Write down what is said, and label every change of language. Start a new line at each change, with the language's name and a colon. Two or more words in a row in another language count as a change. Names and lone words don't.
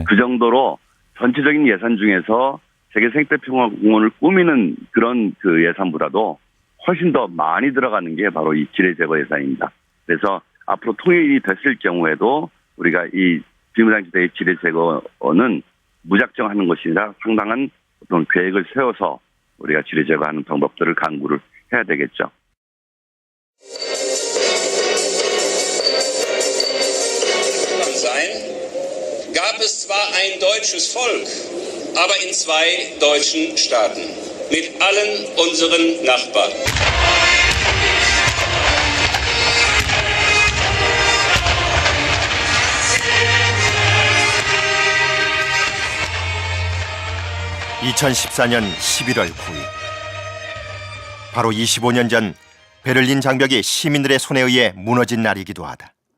Korean: 그 정도로 전체적인 예산 중에서 세계 생태평화공원을 꾸미는 그런 그 예산보다도 훨씬 더 많이 들어가는 게 바로 이 지뢰 제거 예산입니다. 그래서 앞으로 통일이 됐을 경우에도 우리가 이 비무장지대의 지뢰 제거는 무작정하는 것이 아니라 상당한 어떤 계획을 세워서 우리가 지뢰 제거하는 방법들을 강구를 해야 되겠죠.
German: Gab es zwar ein deutsches Volk, aber in 2 deutschen Staaten mit allen unseren Nachbarn.
Korean: (2014년 11월 9일) 바로 25년 전 베를린 장벽이 시민들의 손에 의해 무너진 날이기도 하다.